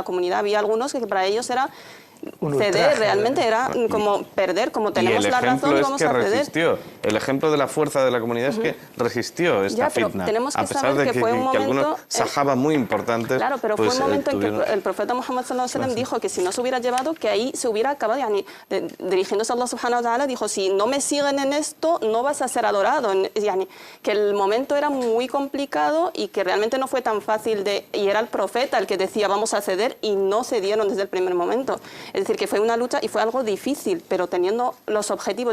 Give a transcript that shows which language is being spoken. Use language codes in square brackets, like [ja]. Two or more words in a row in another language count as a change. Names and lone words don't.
[es] Había algunos que para ellos era Un ceder, ultraje, realmente era como perder, como tenemos la razón y vamos a ceder. Resistió. El ejemplo de la fuerza de la comunidad es que resistió esta fitna. Tenemos que a pesar saber de que fue un momento, algunos sahaba muy importantes. Claro, pero pues, fue un momento en que el profeta Muhammad [ar] صلى الله عليه وسلم [es] dijo que si no se hubiera llevado, que ahí se hubiera acabado, dirigiéndose a Allah [ar] سبحانه وتعالى, [es] dijo, si no me siguen en esto, no vas a ser adorado. Que el momento era muy complicado y que realmente no fue tan fácil y era el profeta el que decía vamos a ceder y no cedieron desde el primer momento. Es decir, que fue una lucha y fue algo difícil, pero teniendo los objetivos.